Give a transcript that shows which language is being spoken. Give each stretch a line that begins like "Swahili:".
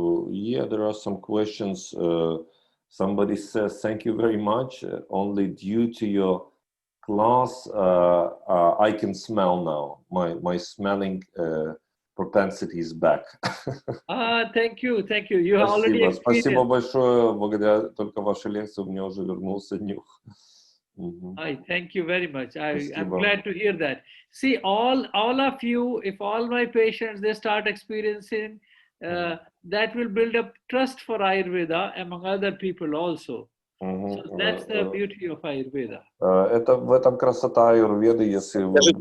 English: Yeah, there are some questions. Somebody says, thank you very much. Only due to your class, I can smell now. My smelling propensity is back. Thank you. You have already experienced.
Russian: Спасибо большое. Благодаря только вашей лекции у меня уже вернулся нюх.
English: Thank you very much. I'm glad to hear that. See, all of you, if all my patients, they start experiencing, that will build up trust for Ayurveda among other people also. So that's the beauty of Ayurveda.
Russian: Это в этом красота аюрведы, если вы...